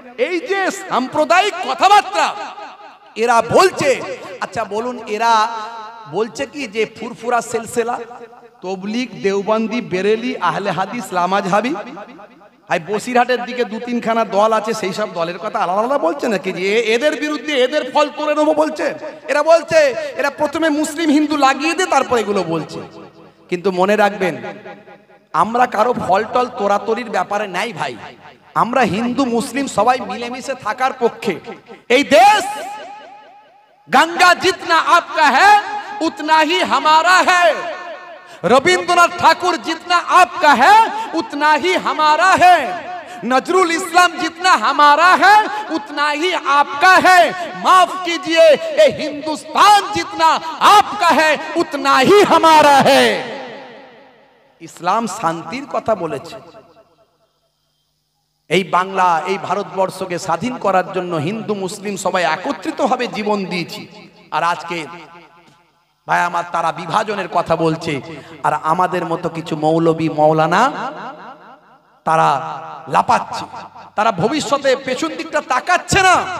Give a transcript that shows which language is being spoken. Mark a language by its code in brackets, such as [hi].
[bn] এই যে সাম্প্রদায়িক কথাবার্তা এরা বলছে, আচ্ছা বলুন, এরা বলছে কি যে ফুরফুরা সিলসিলা, তবলিগ, দেওবন্দি, বেরেলি, আহলে হাদিস, লামাজহাবি, আর বসিরহাটের দিকে 2-3 খানা দল আছে, সেই সব দলের কথা আলাদা আলাদা বলছে নাকি যে এদের বিরুদ্ধে এদের ফল তোলে নেবো বলছে? এরা বলছে এরা প্রথমে মুসলিম হিন্দু লাগিয়ে দিয়ে তারপর এগুলো বলছে। কিন্তু মনে রাখবেন, আমরা কারো ফল টল তোরাতরির ব্যাপারে নাই ভাই। আমরা হিন্দু মুসলিম সবাই মিলেমিশে থাকার পক্ষে। এই দেশ গঙ্গা [hi] जितना आपका है उतना ही हमारा है, रविंद्रनाथ ठाकुर जितना आपका है उतना ही हमारा है, नजरुल इस्लाम जितना हमारा है उतना ही आपका है। माफ कीजिए, ये हिंदुस्तान जितना आपका है उतना ही हमारा है। [bn] इस्लाम शांतिर कथा बोलेছে। এই বাংলা, এই ভারতবর্ষকে স্বাধীন করার জন্য হিন্দু মুসলিম সবাই একত্রিতভাবে জীবন দিয়েছি। আর আজকে ভাই আমার তারা বিভাজনের কথা বলছে। আর আমাদের মতো কিছু মৌলবী মৌলানা তারা লাপাচ্ছে, তারা ভবিষ্যতে পেছন দিকটা তাকাচ্ছে না।